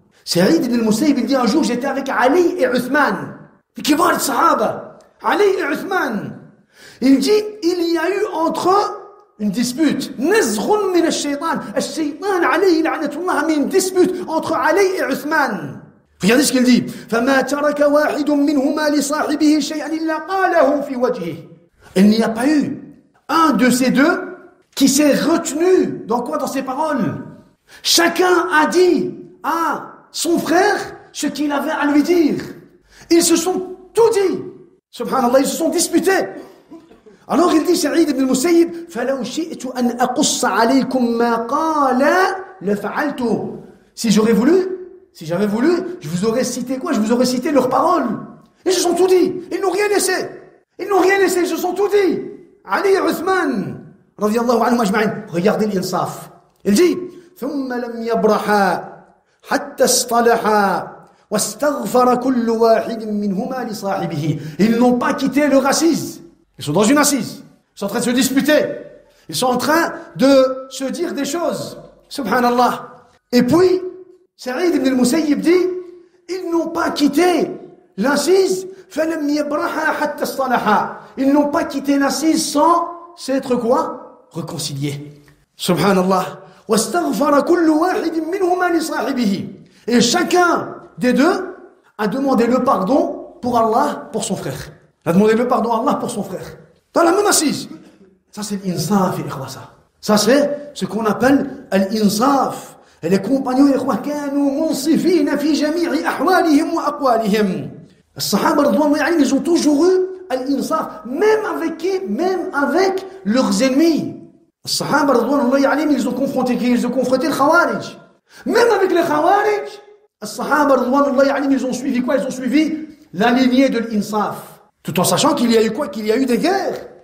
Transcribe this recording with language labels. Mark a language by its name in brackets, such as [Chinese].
[French] Saïd ibn al-Musayyib il dit un jour j'étais avec Ali et Uthman, [Arabic] كبار الصحابة, [French] Ali et Uthman. Il dit il y a eu entre eux une dispute, [Arabic] نزغ من الشيطان. الشيطان عليه لعنة الله, [French] a mis une dispute entre Ali et Uthman. Regardez ce qu'il dit. [Arabic] فما ترك واحد منهما لصاحبه شيئا إلا قاله في وجهه. [French] Il n'y a pas eu un de ces deux qui s'est retenu dans quoi? Dans ses paroles. Chacun a dit à son frère ce qu'il avait à lui dire. Ils se sont tout dit. Subhanallah, ils se sont disputés. Alors il dit [Arabic] Sa'id ibn al-Musayyib, فَلَوْ شِئْتُ أَنْ أَقُصَّ عَلَيْكُمْ مَا قَالَ لَفَعَلْتُ. [French] Si j'avais voulu, je vous aurais cité quoi? Je vous aurais cité leurs paroles. Ils se sont tout dit. Ils n'ont rien laissé. Ils se sont tout dit. Ali et Uthman. Regardez l'insaf. Il dit [Arabic] ثم لم يبرحا حتى اصطلحا واستغفر كل واحد منهما لصاحبه. [French] Ils n'ont pas quitté leur assise. Ils sont dans une assise. Ils sont en train de se disputer. Ils sont en train de se dire des choses. Subhanallah. Et puis, Sa'id ibn al-Musayyib dit, ils n'ont pas quitté l'assise. [Arabic] فلم يبرحا حتى اصطلحا. [French] Ils n'ont pas quitté l'assise sans s'être quoi? Réconciliés. Subhanallah. [Arabic] واستغفر كل واحد منهما لصاحبه. [French] Et chacun des deux a demandé le pardon pour Allah, pour son frère. Il a demandé le pardon à Allah pour son frère. Dans la même assise. Ça c'est l'insaf, ça c'est ce qu'on appelle l'insaf. Et les compagnons [Arabic] كانوا منصفين في جميع أحوالهم وأقوالهم. [French] Les Sahaba ils ont toujours eu l'insaf, même avec qui? Même avec leurs ennemis. Les Sahaba ils ont confronté qui? Ils ont confronté le Khawarij. Même avec les Khawarij, les Sahaba ils ont suivi quoi? Ils ont suivi la lignée de l'insaf. Tout en sachant qu'il y a eu quoi? Qu'il y a eu des guerres.